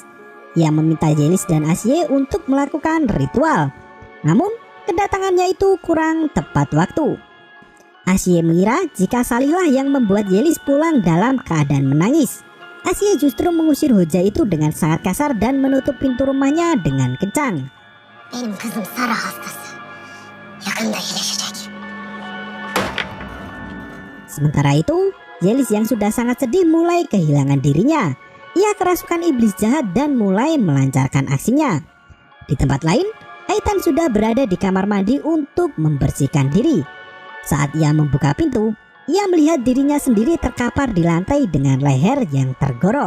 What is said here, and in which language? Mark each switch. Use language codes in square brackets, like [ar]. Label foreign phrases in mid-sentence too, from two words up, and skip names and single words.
[id] Ia meminta Yelis dan Asye untuk melakukan ritual. Namun kedatangannya itu kurang tepat waktu. Asye mengira jika Salihlah yang membuat Yelis pulang dalam keadaan menangis. Asye justru mengusir Hoja itu dengan sangat kasar dan menutup pintu rumahnya dengan kencang. [tr] Benim kızım Sara hastası. Yakında iyileşecek. [id] Sementara itu, Yelis yang sudah sangat sedih mulai kehilangan dirinya. Ia kerasukan iblis jahat dan mulai melancarkan aksinya. Di tempat lain, Aitan sudah berada di kamar mandi untuk membersihkan diri. Saat ia membuka pintu, ia melihat dirinya sendiri terkapar di lantai dengan leher yang tergorok.